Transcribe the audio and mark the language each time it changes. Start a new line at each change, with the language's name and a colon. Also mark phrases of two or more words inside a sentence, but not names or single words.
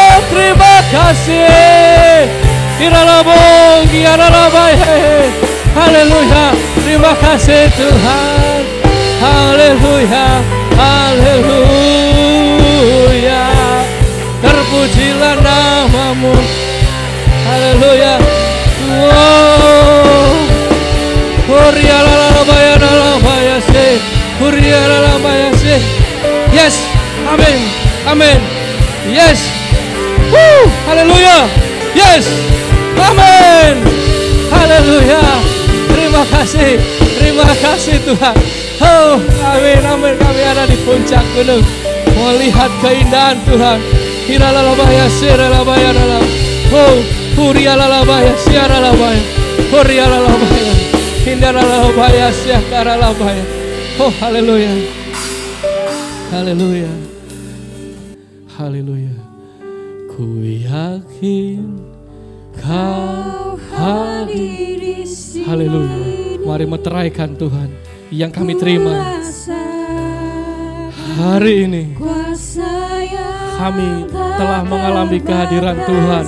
Indonesian: Oh, terima kasih. Iralabong, Yaralabaya. Haleluya. Terima kasih Tuhan. Haleluya. Haleluya. Terpujilah namamu. Haleluya. Wow. Huriyalalabaya nalabaya se. Huriyalalabaya se. Yes. Amin. Amin.
English: Yes. Woo. Haleluya. Yes.
Indonesian: Amin. Haleluya. Terima kasih Tuhan. Oh, amin, amin. Kami ada di puncak gunung melihat keindahan Tuhan. Hiralalabaya, siralabaya, dalam. Oh, hurialalabaya, siaralabaya, hurialalabaya, hindaralabaya, siakaralabaya. Oh, haleluya, haleluya, haleluya. Ku yakin Kau hadir di sini. Haleluya. Mari meteraikan Tuhan yang kami terima hari ini. Kami telah mengalami kehadiran Tuhan.